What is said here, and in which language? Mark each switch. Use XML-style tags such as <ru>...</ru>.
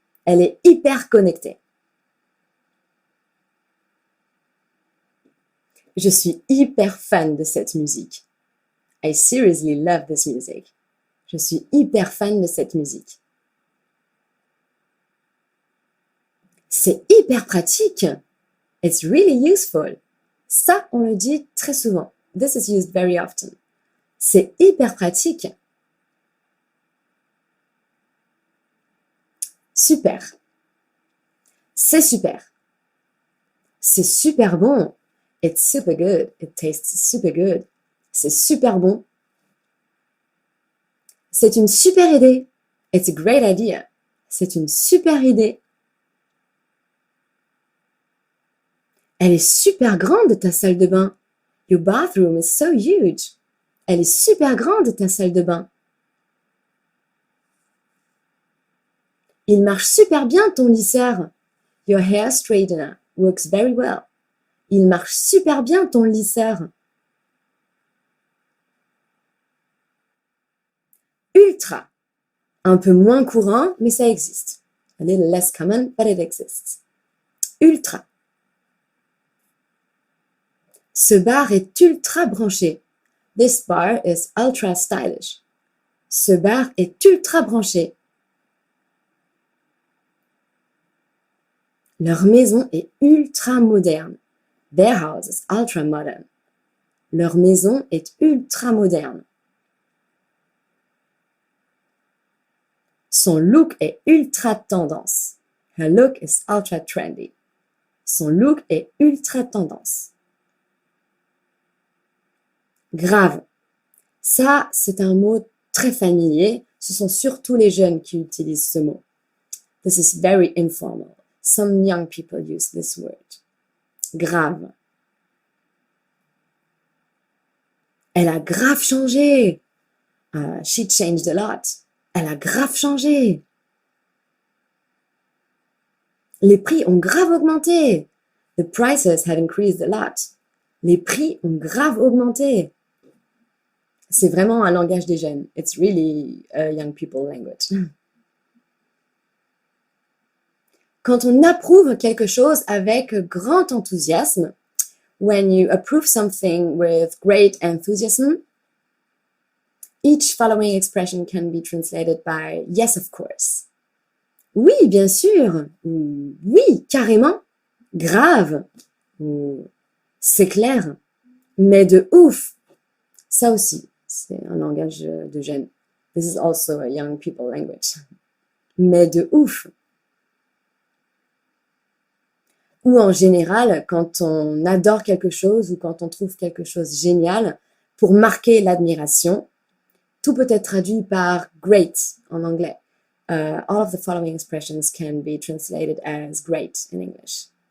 <fr>Elle est hyper connectée. Je suis hyper fan de cette musique.</fr> <en>I seriously love this music.</en> <fr>Je suis hyper fan de cette musique. C'est hyper pratique.</fr> <en>It's really useful.</en> <fr>Ça, on le dit très souvent.</fr> <en>This is used very often.</en> <fr>C'est hyper pratique. Super. C'est super. C'est super bon.</fr> <en>It's super good. It tastes super good.</en> <fr>C'est super bon. C'est une super idée.</fr> <en>It's a great idea.</en> <fr>C'est une super idée. Elle est super grande, ta salle de bain.</fr> <en>Your bathroom is so huge.</en> <fr>Elle est super grande, ta salle de bain. Il marche super bien, ton lisseur.</fr> <en>Your hair straightener works very well.</en> <fr>Il marche super bien, ton lisseur. Ultra. Un peu moins courant, mais ça existe.</fr> <en>A little less common, but it exists.</en> <fr>Ultra. Ce bar est ultra branché.</fr> <en>This bar is ultra stylish.</en> <fr>Ce bar est ultra branché. Leur maison est ultra moderne.</fr> <en>Their house is ultra modern.</en> <fr>Leur maison est ultra moderne. Son look est ultra tendance.</fr> <en>Her look is ultra trendy.</en> <fr>Son look est ultra tendance. Grave. Ça, c'est un mot très familier. Ce sont surtout les jeunes qui utilisent ce mot.</fr> <en>This is very informal. Some young people use this word.</en> <fr>Grave. Elle a grave changé.</fr> <en>She changed a lot.</en> <fr>Elle a grave changé. Les prix ont grave augmenté.</fr> <en>The prices have increased a lot.</en> <fr>Les prix ont grave augmenté. C'est vraiment un langage des jeunes.</fr> <en>It's really a young people language.</en> <fr>Quand on approuve quelque chose avec grand enthousiasme,</fr> <en>when you approve something with great enthusiasm, each following expression can be translated by yes, of course.</en> <fr>Oui, bien sûr. Ou oui, carrément. Grave. Ou c'est clair. Mais de ouf. Ça aussi, c'est un langage de jeunes.</fr> <en>This is also a young people language.</en> <fr>Mais de ouf. ou en général, quand on adore quelque chose ou quand on trouve quelque chose génial, pour marquer l'admiration, tout peut être traduit par great en anglais.</fr> <en>All of the following expressions can be translated as great in English.</en>